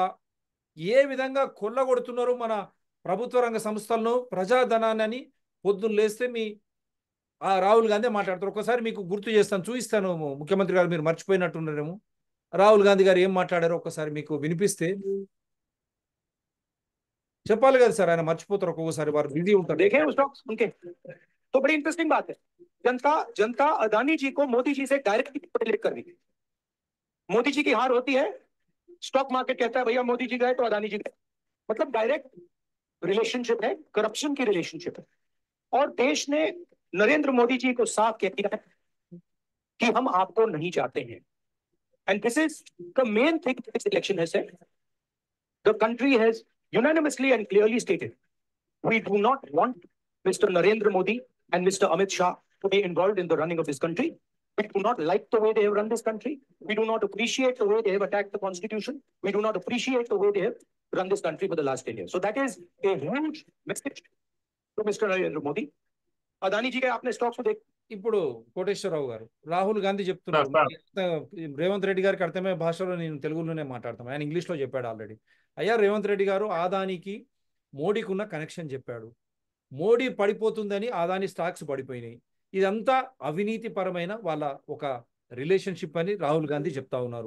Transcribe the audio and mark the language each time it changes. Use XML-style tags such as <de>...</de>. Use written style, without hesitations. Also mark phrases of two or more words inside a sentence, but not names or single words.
<te>ఏ విధంగా కొల్లగొడుతున్నారు మన ప్రభుత్వ రంగ సంస్థలను, ప్రజాధనాన్ని పొద్దున్న లేస్తే మీ రాహుల్ గాంధీ మాట్లాడతారు. ఒకసారి మీకు గుర్తు చేస్తాను, చూపిస్తాను ముఖ్యమంత్రి గారు, మీరు మర్చిపోయినట్టున్నారేమో. రాహుల్ గాంధీ గారు ఏం మాట్లాడారో ఒకసారి మీకు వినిపిస్తే చెప్పాలి కదా సార్, ఆయన మర్చిపోతారు ఒక్కొక్కసారి, వారు బిజీ ఉంటారు.</te> <hi>देखें उस स्टॉक्स उनके तो बड़ी इंटरेस्टिंग बात है। जनता अदानी जी को मोदी जी से</hi> <en>direct relate</en> <hi>कर रही है। मोदी जी की हार होती है,</hi> <en>stock market</en> <hi>कहता है भैया मोदी जी गए तो अदानी जी गए, मतलब</hi> <en>direct relationship</en> <hi>है, करप्शन की रिलेशनशिप है। और देश ने नरेंद्र मोदी जी को साफ कह दिया है कि हम आपको नहीं चाहते हैं।</hi> <en>and this is the main thing this election has said. the country has unanimously and clearly stated we do not want Mr. Narendra Modi and Mr. Amit Shah to be involved in the running of this country. We do not like the way they have run this country. We do not appreciate the way they have attacked the constitution. We do not appreciate the way they have run this country for the last 10 years. So that is a huge message to Mr.</en> <hi>Narendra Modi. Adani ji के आपने स्टॉक्स को देख</hi> <te>ఇప్పుడు కోటేశ్వరరావు గారు, రాహుల్ గాంధీ చెప్తున్నారు, రేవంత్ రెడ్డి గారికి అర్థమయ్యే భాషలో నేను తెలుగులోనే మాట్లాడతాను, ఆయన ఇంగ్లీష్లో చెప్పాడు ఆల్రెడీ. అయ్యా రేవంత్ రెడ్డి గారు ఆదానికి మోడీకి ఉన్న కనెక్షన్ చెప్పాడు, మోడీ పడిపోతుందని ఆదాని స్టాక్స్ పడిపోయినాయి, ఇదంతా అవినీతి పరమైన వాళ్ళ ఒక రిలేషన్షిప్ అని రాహుల్ గాంధీ చెప్తా ఉన్నారు.</te>